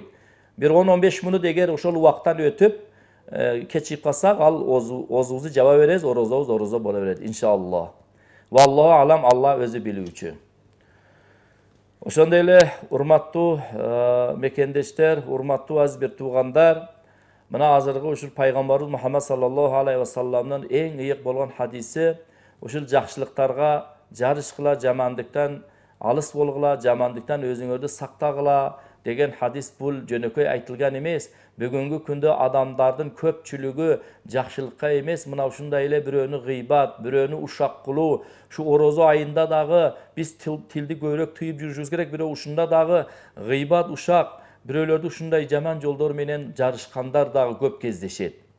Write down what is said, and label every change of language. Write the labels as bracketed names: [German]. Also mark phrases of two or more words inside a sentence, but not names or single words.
[Kyrgyz] Бир 10-15 мүнөт эгер ошол убакыттан өтүп кечигип калсак, ал озубузду жаба беребиз, орозо боло берет иншалла. [Arabic] والله أعلم, [Kyrgyz] Алла өзү билүүчү. Ошондой эле урматтуу мекендештер, урматтуу азиз бир туугандар, мына азыркы ушул пайгамбарыбыз Мухаммад [Arabic] صلى الله عليه وسلم [Kyrgyz] эң ыйык болгон хадиси, ушул жакшылыктарга жарышкыла, жамандыктан алыс болгула, жамандыктан өзүңөрдү сактагыла деген хадис бул жөнөкөй айтылган эмес. Бүгүнкү күндө адамдардын көпчүлүгү жакшылыкка эмес, мына ушундай эле бирөөнү гыйбат, бирөөнү ушак кылуу, шу орозо айында дагы биз тилди көбүрөөк тыйып жүрүшүбүз керек, бирок ушунда дагы гыйбат, ушак, бирөөлөрдү ушундай жаман жолдор менен жарышкандар дагы көп кездешет.